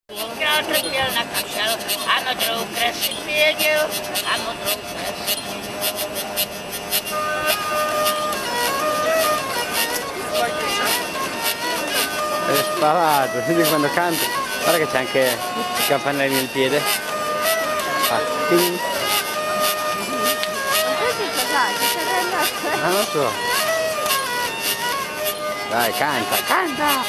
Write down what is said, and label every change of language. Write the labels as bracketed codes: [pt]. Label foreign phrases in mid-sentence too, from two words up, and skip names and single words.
[cs] Král trpěl na kašel a modrou krev si věděl a modrou krev. [it] È sparato, senti quando canta, guarda che c'è anche il campanello nel piede. Fa ting. Ah, non so. Dai, canta, canta!